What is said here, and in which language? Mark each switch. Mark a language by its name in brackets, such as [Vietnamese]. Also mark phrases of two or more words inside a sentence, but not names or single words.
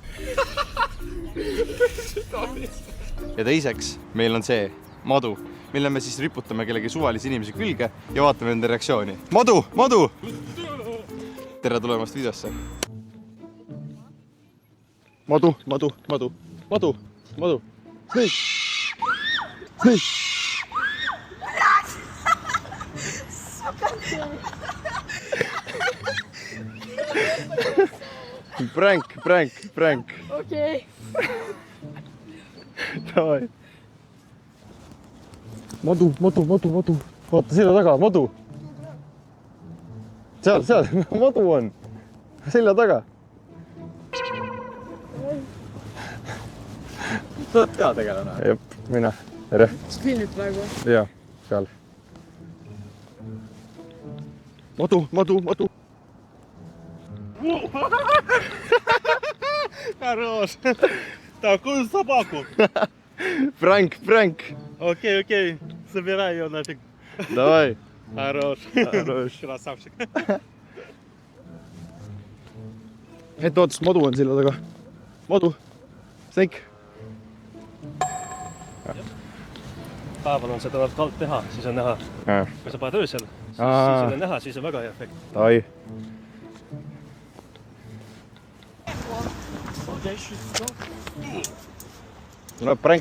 [Estonian] Ja teiseks meil on see madu, mille me siis riputame kellegi suvalisi inimesi külge ja vaatame nende reaktsiooni. Madu! Madu! Tere tulemast videosse. Madu, madu, madu, madu, madu. [English] Snake! Snake! Prank. [Estonian] Okei. Davai. Madu. Vaata selja taga, madu. Seal, madu on. Selja taga. Sa oled peategelane? Jep, mina. Tere. Kas filmid praegu? Jaa, seal. Madu. [Russian] Хорош. Такую собаку. Пранк. Окей. Собирай ее нафиг. Давай. Хорош. Красавчик. [Estonian] Et ootas, madu on selja taga. Madu. Snake. Päeval on seda tuleb kalt teha, siis on näha. Kui sa paned öösel, siis on näha, siis on väga hea efekt. Davai. No prank.